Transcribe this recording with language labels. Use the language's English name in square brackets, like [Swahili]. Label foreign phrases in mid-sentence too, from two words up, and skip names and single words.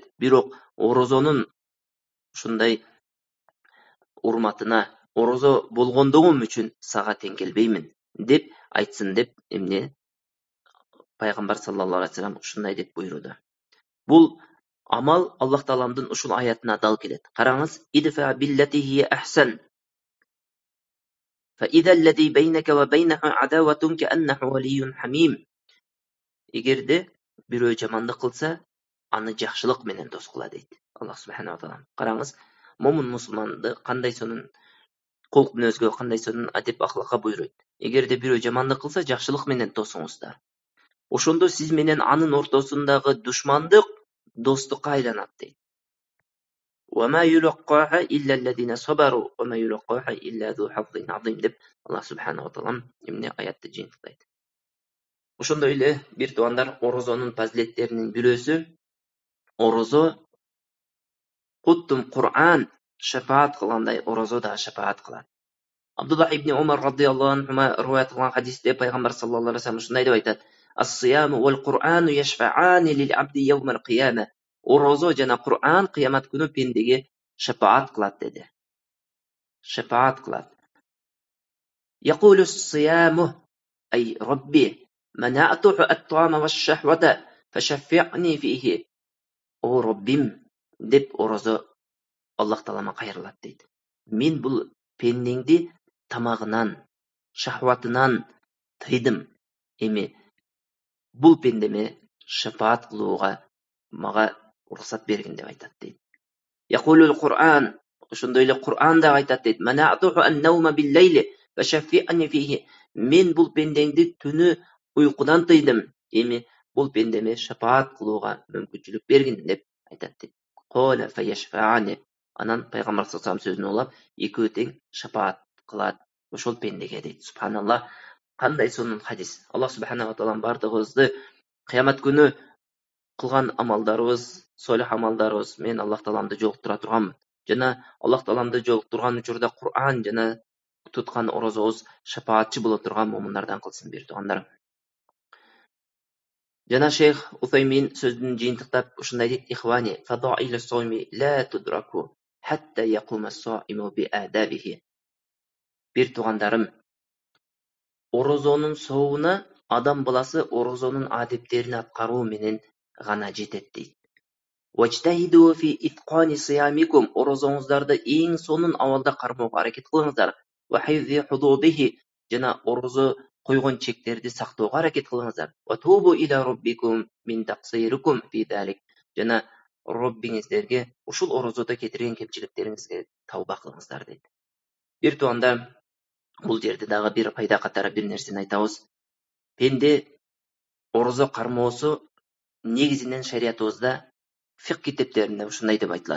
[Kyrgyz] Бирок орозонун ушундай урматына, орозо болгондугум үчүн сага тең келбеймин деп айтсын деп эмне пайгамбар [Arabic] صلى الله عليه وسلم [Kyrgyz] ушундай деп буйруду. Бул амал Аллах Тааламдын ушул аятына дал келет. [Arabic] Караңыз, ادفع بالتي هي أحسن. فإذا الذي بينك وبينه عداوة كأنه ولي حميم. [Kyrgyz] Эгерде бирөө жамандык кылса, аны жакшылык менен дос кыла дейт Аллах [Arabic] سبحانه وتعالى. [Kyrgyz] Караңыз, момун мусулманды кандай сонун кулк мүнөзгө, кандай сонун адеп ахлакка буйруйт. Эгерде бирөө жамандык кылса, жакшылык менен досуңуздар. Ошондо сиз менен анын ортосундагы душмандык достукка айланат дейт. [Arabic] وما يلقاها إلا الذين صبروا وما يلقاها إلا ذو حظ عظيم деп Аллах سبحانه وتعالى [Kyrgyz] эмне аятты жыйынтыктайт. Ошондой эле бир туугандар, орозонун фазилеттеринин бирөөсү, орозо куттум Кур'ан шафаат кылгандай орозо да шафаат кылат. Абдуллах ибн Умар [Arabic] رضي الله عنهما [Kyrgyz] риваят кылган хадисте пайгамбар [Arabic] صلى الله عليه وسلم [Kyrgyz] ушундай деп айтат: [Arabic] "الصيام والقرآن يشفعان للعبد يوم القيامة." [Kyrgyz] Орозо жана Кур'ан кыямат күнү пендеге шафаат кылат деди. Шафаат кылат. [Arabic] يقول الصيام أي رب منعته الطعام والشهوة فشفعني فيه. [Kyrgyz] О Раббим деп орозо Аллах Таалама кайрылат дейт. Мен бул пендеңди тамагынан, шахватынан тыйдым. Эми бул пендеме шафаат кылууга мага уруксат бергин деп айтат дейт. [Arabic] يقول القرآن, [Kyrgyz] ошондой эле Кур'ан да айтат дейт. [Arabic] منعته النوم بالليل فشفعني فيه. [Kyrgyz] Мен бул пендеңди түнү уйкудан тыйдым. Эми бул пендеме шафаат кылууга мүмкүнчүлүк бергин деп айтат дейт. [Arabic] قال فيشفعان. [Kyrgyz] Анан пайгамбар [Arabic] صلى الله عليه [Kyrgyz] сөзүн улап, экөө тең шафаат кылат ошол пендеге дейт. Субханаллах, кандай сонун хадис. Аллах [Arabic] سبحانه وتعالى [Kyrgyz] бардыгыбызды кыямат күнү кылган амалдарыбыз, солих амалдарыбыз мен Аллах Тааламды жолуктура турганмын. Жана Аллах Тааламды жолуктурган учурда Кур'ан жана туткан орозобуз шафаатчы боло турган момундардан кылсын бир туугандар. Жана шейх Уфаймин сөздүн жыйынтыктап ушундай дейт: [Arabic] "إخواني فضائل الصوم لا تدرك حتى يقوم الصائم بآدابه." [Kyrgyz] Бир туугандарым, орозонун сообуна адам баласы орозонун адептерин аткаруу менен гана жетет дейт. [Arabic] واجتهدوا في إتقان صيامكم. [Kyrgyz] Орозоңуздарды эң сонун абалда кармоого аракет кылыңыздар. [Arabic] وحفظ حدوده. [Kyrgyz] Жана орозо койгон чектерди сактоого аракет кылыңыздар. [Arabic] وتوبوا إلى ربكم من تقصيركم في ذلك. [Kyrgyz] Жана Роббиңиздерге ушул орозодо кетирген кемчиликтериңизге тауба кылыңыздар дейт. Бир тууганда, бул жерде дагы бир пайда катары бир нерсени айтабыз. Пенде орозо кармоосу негизинен шариятыбызда фикх китептеринде ушундай деп айтылат.